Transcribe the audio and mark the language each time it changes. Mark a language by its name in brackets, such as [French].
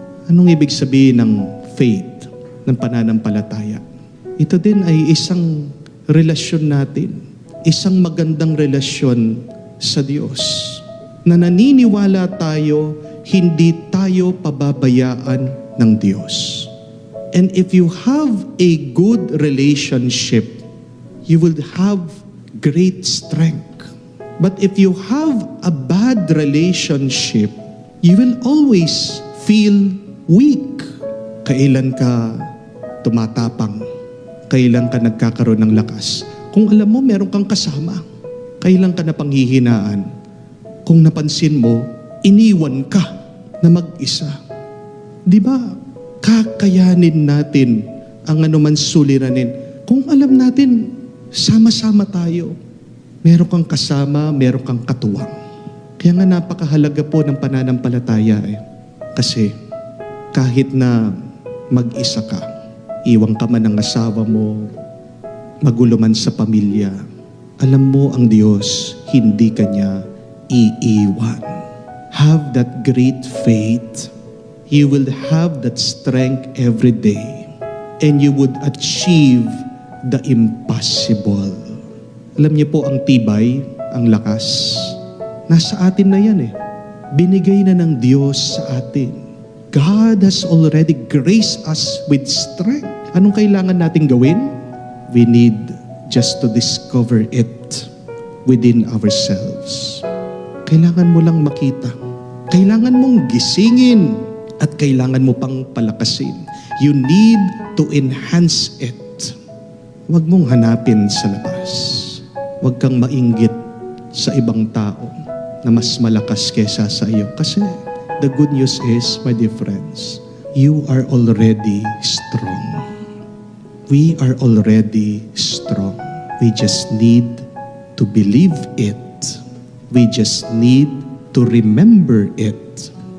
[Filipino] Anong ibig sabihin ng faith, ng pananampalataya? Ito din ay isang relasyon natin, isang magandang relasyon sa Diyos. Na naniniwala tayo, hindi tayo pababayaan ng Diyos. [English] And if you have a good relationship, you will have great strength. But if you have a bad relationship, you will always feel weak. [Filipino] Kailan ka tumatapang? Kailan ka nagkakaroon ng lakas? Kung alam mo, meron kang kasama. Kailan ka na panghihinaan? Kung napansin mo, iniwan ka na mag-isa. Di ba? Kakayanin natin ang anuman suliranin. Kung alam natin, sama-sama tayo. Meron kang kasama, meron kang katuwang. Kaya nga napakahalaga po ng pananampalataya eh. Kasi kahit na mag-isa ka, iwang ka man ng asawa mo, magulo man sa pamilya, alam mo ang Diyos, hindi Kanya iiwan. [English] Have that great faith. You will have that strength every day. And you would achieve the impossible. [Filipino] Alam niyo po ang tibay, ang lakas, nasa atin na yan eh. Binigay na ng Diyos sa atin. [English] God has already graced us with strength. [Filipino] Anong kailangan natin gawin? [English] We need just to discover it within ourselves. [Filipino] Kailangan mo lang makita. Kailangan mong gisingin at kailangan mo pang palakasin. [English] You need to enhance it. [Filipino] Huwag mong hanapin sa labas. Huwag kang mainggit sa ibang tao na mas malakas kesa sa iyo. [English] Kasi the good news is, my dear friends, you are already strong. We are already strong. We just need to believe it. We just need to remember it.